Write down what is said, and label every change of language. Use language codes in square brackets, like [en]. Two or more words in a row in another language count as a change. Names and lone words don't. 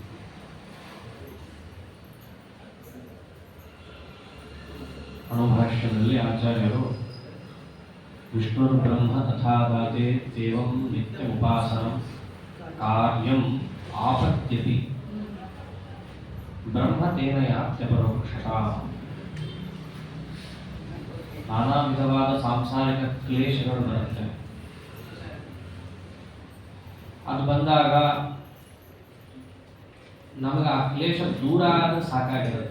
[kn] अणुभाष्यದಲ್ಲಿ ಆಚಾರ್ಯರು [sa] ವಿಷ್ಣುರ್ ಬ್ರಹ್ಮ ತಥಾ ಗಾತೆ ದೇವಂ ನಿತ್ಯಮುಪಾಸನಂ ಕಾರ್ಯಂ ಆಪತ್ಯತಿ ಬ್ರಹ್ಮ ತೇನ ಯಾತ್ಯಪರೋಕ್ಷತಾ. [kn] ನಾನಾ ವಿಧವಾದ ಸಾಂಸಾರಿಕ ಕ್ಲೇಶಗಳು ಬರುತ್ತೆ. ಅದು ಬಂದಾಗ ನಮಗೆ ಆ ಕ್ಲೇಶ ದೂರ ಆದ ಸಾಕಾಗಿರುತ್ತೆ.